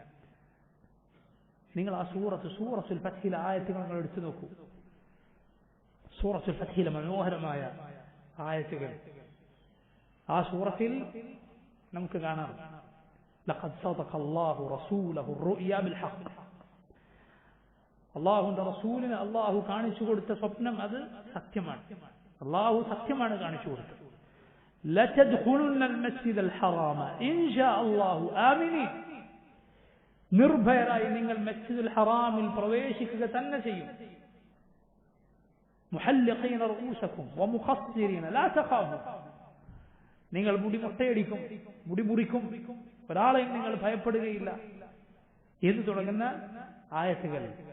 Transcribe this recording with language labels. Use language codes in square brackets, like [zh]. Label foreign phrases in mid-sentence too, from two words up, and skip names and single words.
[ml] നിങ്ങൾ ആ സൂറത്തുൽ ഫത്ഹിലെ ആയത്തുകൾ എടുത്തു നോക്കൂ. സൂറത്തുൽ ഫത്ഹിലെ മനോഹരമായ ആയത്തുകൾ. ആ സൂറത്തിൽ നമുക്ക് കാണാം, [ar] لقد صدق الله رسوله الرؤيا بالحق. [ml] അല്ലാഹുവിന്റെ റസൂലിന് അല്ലാഹു കാണിച്ചു കൊടുത്ത സ്വപ്നം അത് സത്യമാണ്. അല്ലാഹു സത്യമാണ് കാണിച്ചു കൊടുത്തത്. [ar] ലതദ്ഖുലുന്ന المسجد الحرام إن شاء الله آمنين. [ml] നിർഭയരായി നിങ്ങൾ മസ്ജിദുൽ ഹറാമിൽ പ്രവേശിക്കുക തന്നെ ചെയ്യും. [ar] محلقين رءوسكم ومقصرين لا تخافون. [ml] നിങ്ങൾ മുടി മുട്ടയടിക്കും, മുടി മുറിക്കും, ഒരാളെയും നിങ്ങൾ ഭയപ്പെടുകയില്ല എന്ന് തുടങ്ങുന്ന ആയത്തുകൾ.